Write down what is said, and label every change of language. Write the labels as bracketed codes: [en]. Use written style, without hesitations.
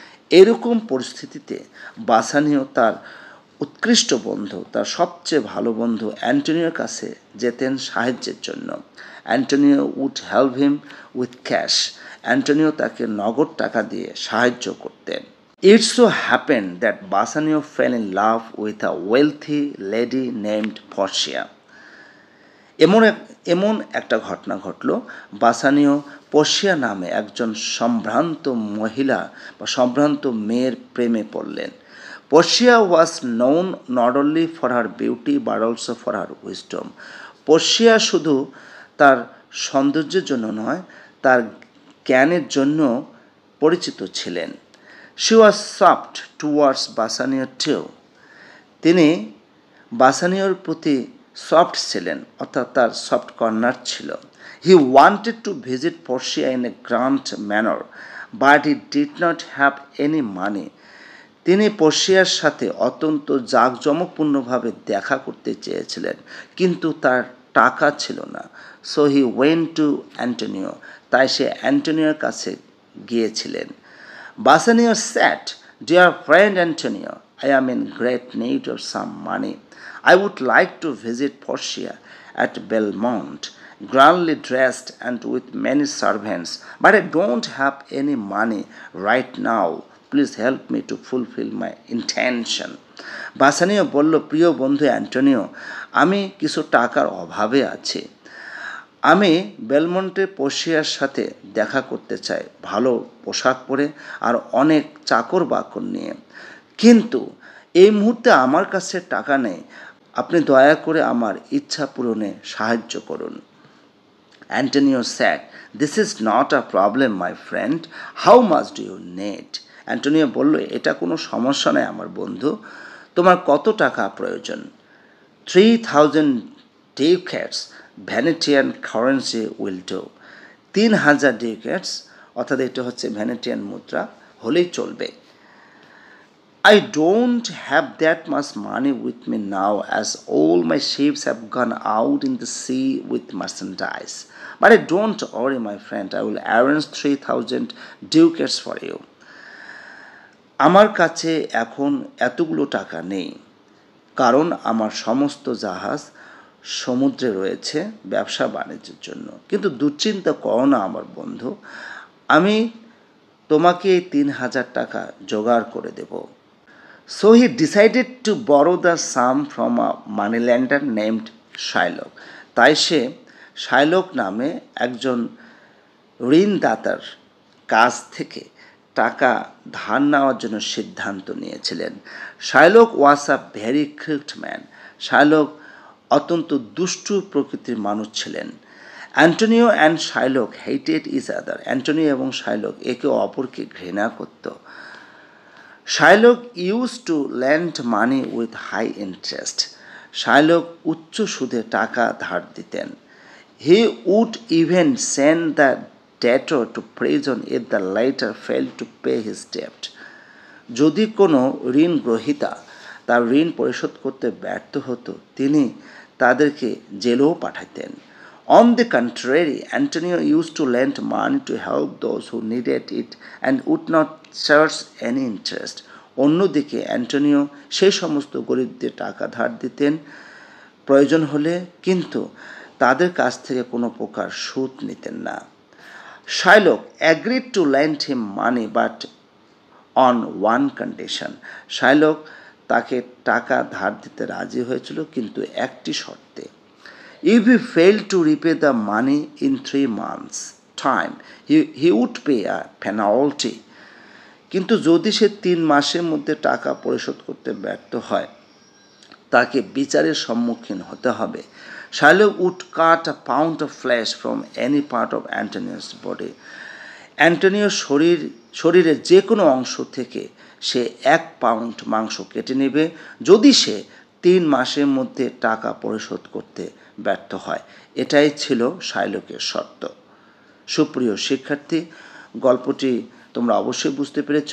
[bn] এরকম পরিস্থিতিতে বাসানিও তার উৎকৃষ্ট বন্ধু, তার সবচেয়ে ভালো বন্ধু অ্যান্টোনিওর কাছে যেতেন সাহায্যের জন্য। [en] Antonio would help him with cash. [bn] Antonio তাকে নগদ টাকা দিয়ে সাহায্য করতেন। [en] It so happened that Bassanio fell in love with a wealthy lady named Portia. [bn] এমন একটা ঘটনা ঘটল, বাসানিও পর্শিয়া নামে একজন সম্ভ্রান্ত মহিলা বা সম্ভ্রান্ত মেয়ের প্রেমে পড়লেন। [en] Portia was known not only for her beauty but also for her wisdom. [bn] Portia শুধু তার সৌন্দর্যের জন্য নয়, তার জ্ঞানের জন্য পরিচিত ছিলেন। [en] She was soft towards Bassanio too. [bn] তিনি বাসানিওর প্রতি সফট ছিলেন, অর্থাৎ তার সফট কর্নার ছিল। [en] He wanted to visit Portia in a grand manner but he did not have any money. [bn] তিনি পর্শিয়ার সাথে অত্যন্ত জাঁকজমকপূর্ণভাবে দেখা করতে চেয়েছিলেন, কিন্তু তার টাকা ছিল না। [en] So he went to Antonio. [bn] তাই সে অ্যান্টোনিওর কাছে গিয়েছিলেন। [en] Bassanio said, "Dear friend Antonio, I am in great need of some money. I would like to visit Portia at Belmont, grandly dressed and with many servants, but I don't have any money right now. Please help me to fulfill my intention." [bn] বাসানিও বলল, প্রিয় বন্ধু Antonio, আমি কিছু টাকার অভাবে আছি। আমি বেলমন্টে পর্শিয়ার সাথে দেখা করতে চাই, ভালো পোশাক পরে আর অনেক চাকর বাকর নিয়ে, কিন্তু এই মুহূর্তে আমার কাছে টাকা নেই। আপনি দয়া করে আমার ইচ্ছা পূরণে সাহায্য করুন। [en] Antonio said, "This is not a problem, my friend. How much do you need?" [bn] Antonio বলল, এটা কোনো সমস্যা নয় আমার বন্ধু, তোমার কত টাকা প্রয়োজন? [en] 3,000 ducats Venetian currency will do. [bn] 3,000 ducats, অর্থাৎ এটা হচ্ছে ভ্যানেটিয়ান মুদ্রা, হলেই চলবে। [en] I don't have that much money with me now, as all my ships have gone out in the sea with merchandise. But I don't worry, my friend. I will arrange 3,000 ducats for you. [bn] আমার কাছে এখন এতগুলো টাকা নেই, কারণ আমার সমস্ত জাহাজ সমুদ্রে রয়েছে ব্যবসা বাণিজ্যের জন্য। কিন্তু দুশ্চিন্তা করো না আমার বন্ধু, আমি তোমাকে এই 3,000 টাকা জোগাড় করে দেব। [en] So he decided to borrow the sum from a moneylender named Shylock. [bn] তাই সে শাইলক নামে একজন ঋণদাতার কাছ থেকে টাকা ধার নেওয়ার জন্য সিদ্ধান্ত নিয়েছিলেন। [en] Shylock was a very crypt man. [bn] Shylock অত্যন্ত দুষ্টু প্রকৃতির মানুষ ছিলেন। [en] Antonio and Shylock hated each other. [bn] Antonio এবং শাইলক একে অপরকে ঘৃণা করত। [en] Shylock use to lend money with high interest. [bn] Shylock উচ্চ সুদে টাকা ধার দিতেন। [en] He would even send the debtor to prison if the latter failed to pay his debt. [bn] যদি কোনো ঋণ গ্রহীতা তার ঋণ পরিশোধ করতে ব্যর্থ হতো, তিনি তাদেরকে জেলেও পাঠাতেন। [en] On the contrary, Antonio used to lend money to help those who needed it and would not charge any interest. [bn] অন্যদিকে অ্যান্টোনিও সেই সমস্ত গরিবদের টাকা ধার দিতেন প্রয়োজন হলে, কিন্তু তাদের কাছ থেকে কোনো প্রকার সুদ নিতেন না। [en] Shylock agreed to lend him money, but on one condition. [bn] Shylock তাকে টাকা ধার দিতে রাজি হয়েছিল, কিন্তু একটি শর্তে। [en] If he failed to repay the money in 3 months' time, he would pay a penalty. [bn] কিন্তু যদি সে 3 মাসের মধ্যে টাকা পরিশোধ করতে ব্যর্থ হয়, তাকে বিচারের সম্মুখীন হতে হবে। [en] Shylock would cut a pound of flesh from any part of Antonio's body. [bn] অ্যান্টোনিওর শরীরের যে কোনো অংশ থেকে সে 1 পাউন্ড মাংস কেটে নেবে যদি সে 3 মাসের মধ্যে টাকা পরিশোধ করতে ব্যর্থ হয়। এটাই ছিল শাইলকের শর্ত। সুপ্রিয় শিক্ষার্থী, গল্পটি তোমরা অবশ্যই বুঝতে পেরেছ।